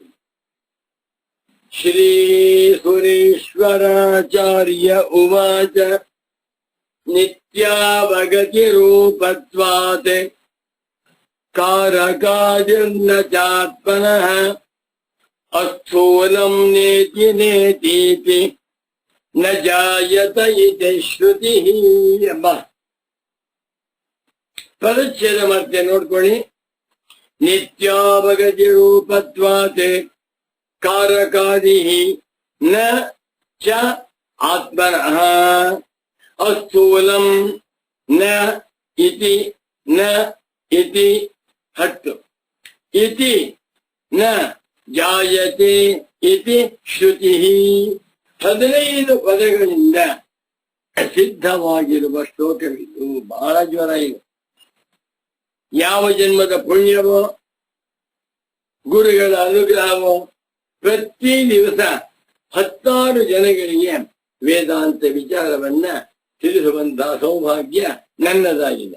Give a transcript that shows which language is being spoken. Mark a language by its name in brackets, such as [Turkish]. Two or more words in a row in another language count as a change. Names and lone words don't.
[Kannada] ಶ್ರೀ ಸುರೇಶ್ವರಾಚಾರ್ಯ ಉವಾಚ [Sanskrit] ನಿತ್ಯಾವಗತಿ ರೂಪತ್ವಾತ್ ಕಾರಕಾದಿರ್ನ ಚಾತ್ಮನಃ ಅಸ್ಥೂಲಂ ನೇತಿ ನೇತೀತಿ ನ ಜಾಯತ ಇತಿ ಶ್ರುತಿ [Kannada] ಎಂಬ ಪದಚ್ಛೇದ ಮಾಡ್ತೇನೆ ನೋಡ್ಕೊಳ್ಳಿ. [Sanskrit] ನಿತ್ಯಾವಗತಿ ರೂಪತ್ವಾತ್ ಕಾರಕಾದಿ ನ ಚ ಆತ್ಮನಃ ಅಸ್ಥೂಲಂ ನ ಇತಿ ನ ಇತಿ ಹತ್ತು ಇತಿ ನ ಜಾಯತೆ ಇತಿ ಶ್ರುತಿ. [Kannada] 15 ಪದಗಳಿಂದ ಸಿದ್ಧವಾಗಿರುವ ಶ್ಲೋಕವಿದು. ಬಹಳ ಜ್ವರ ಇದು. ಯಾವ ಜನ್ಮದ ಪುಣ್ಯವೋ ಗುರುಗಳ ಅನುಗ್ರಹವೋ ಪ್ರತಿ ದಿವಸ 16 ಜನಗಳಿಗೆ ವೇದಾಂತ ವಿಚಾರವನ್ನ ತಿಳಿಸುವಂತಹ ಸೌಭಾಗ್ಯ ನನ್ನದಾಗಿದೆ.